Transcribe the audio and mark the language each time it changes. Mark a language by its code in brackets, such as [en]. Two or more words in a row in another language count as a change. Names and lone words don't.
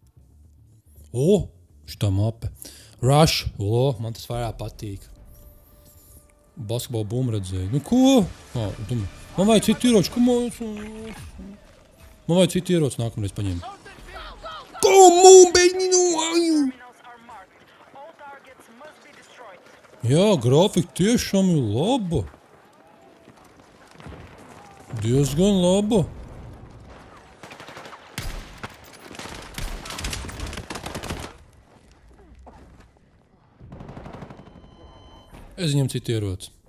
[lv] O, Šitā mape. Rush. Man tas vairāk patīk. Basketball bumbu redzēju. Nu ko? Man vajag citu ieroču. Man vajag citu ieroču nākamreiz paņemt. [en] Come on, baby, no! [lv] Jā, grafika tiešām ir laba. Diezgan laba. Es viņam citu ieroci.